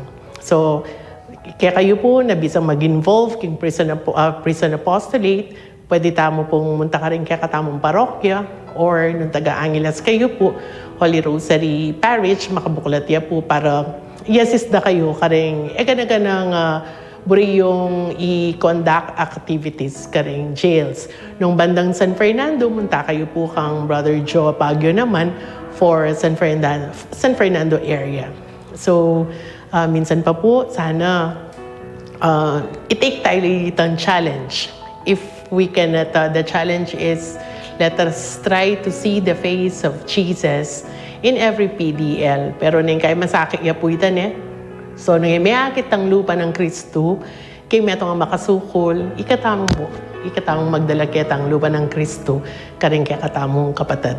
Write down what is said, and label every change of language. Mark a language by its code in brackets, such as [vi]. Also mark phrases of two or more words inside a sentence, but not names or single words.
[pam] So, kaya kayo po na bisang mag-involve king prison apostolate, pwede tamo pong munta ka rin kaya katamong parokya or nung taga-Angeles kayo po, Holy Rosary Parish, makabuklat ya po para i-assist na kayo karing gana-ganang buri yung i-conduct activities karing jails. Nung bandang San Fernando, munta kayo po kang Brother Joe Apagyo naman for San Fernando area. So, minsan pa po, sana i-take tayo itong challenge. [en] If we cannot, the challenge is let us try to see the face of Jesus in every PDL. [pam] Pero nang kay masakit ya po itan So, nang may akit ang lupa ng Kristo, kay may itong makasukol, ikatamong magdala kita ang lupa ng Kristo, karing kaya katamong kapatid.